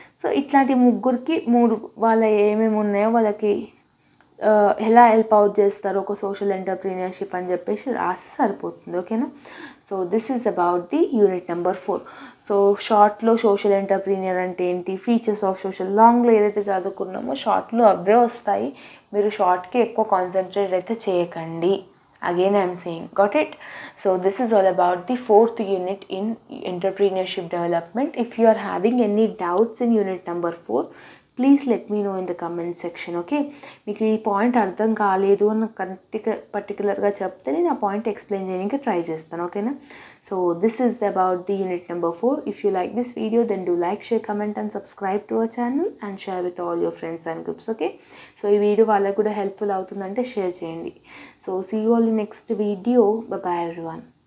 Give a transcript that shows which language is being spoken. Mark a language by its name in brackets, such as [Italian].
[Telugu] So ఇట్లాంటి ముగ్గురికి వాళ్ళ ఏమేమి ఉన్నాయో వాళ్ళకి ఎలా హెల్ప్ అవుట్ చేస్తారు ఒక సోషల్ ఎంటర్‌ప్రెన్యూర్‌షిప్ అని చెప్పేసి రాసి సరిపోతుంది, ఓకేనా. [English] So this is about the unit number 4. [Telugu] So షార్ట్లో సోషల్ ఎంటర్‌ప్రెన్యూర్ అంటే ఏంటి, [English] features of social, [Telugu] లాంగ్లో ఏదైతే చదువుకున్నామో షార్ట్లో అవే వస్తాయి, మీరు షార్ట్కి ఎక్కువ కాన్సన్ట్రేట్ అయితే చేయకండి. [English] Again I'm saying, got it. So this is all about the 4th unit in entrepreneurship development. If you are having any doubts in unit number 4, please let me know in the comment section, okay. [Telugu] మీకు ఈ point అర్థం కాలేదు అని పర్టికులర్గా చెప్తే నేను ఆ point explain చేయడానికి ట్రై చేస్తాను, ఓకేనా. [English] So this is about the unit number 4. If you like this video then do like, share, comment and subscribe to our channel and share with all your friends and groups, okay. [Telugu] So ఈ video వాళ్ళకు కూడా helpful అవుతుందంటే share చేయండి. [English] So see you all in next video. Bye bye everyone.